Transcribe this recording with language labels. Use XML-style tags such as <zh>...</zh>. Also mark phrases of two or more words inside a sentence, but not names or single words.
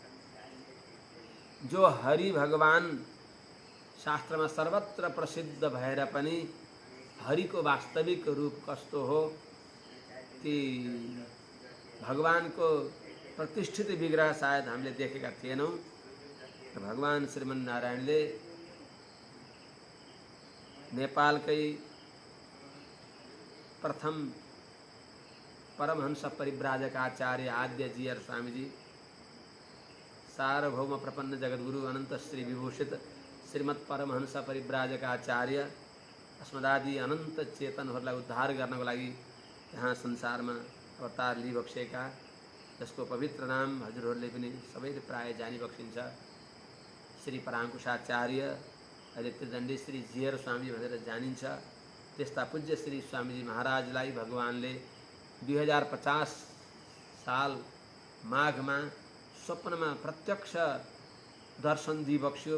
<ne>जो हरि भगवान शास्त्रमा सर्वत्र प्रसिद्ध भएर पनि हरिको वास्तविक रूप कस्तो हो, ती भगवानको प्रतिष्ठित विग्रह सायद हामीले देखेका थिएनौँ। भगवान श्रीमन्नारायणले नेपालकै प्रथम परमहंस परिव्राजक आचार्य आद्य जीयर स्वामीजी, सार्वभौम प्रपन्न जगद्गुरु अनंत श्री विभूषित श्रीमत् परमहंस परिव्राजक आचार्य अस्मदादि अनंत चेतनहरूलाई उद्धार गर्नको लागि यहाँ संसारमा अवतार लिइबक्सेका, जसको पवित्र नाम हजुरहरूले पनि सबैले प्राय जानिबक्सिन्छ, श्री पराङ्कुशाचार्य अहिले त्रिदण्डी श्री जीयर स्वामी भनेर जानिन्छ। त्यस्ता पूज्य श्री स्वामीजी महाराजलाई भगवानले 2050 साल माघमा स्वप्नमा प्रत्यक्ष दर्शन दिइबक्स्यो।</ne>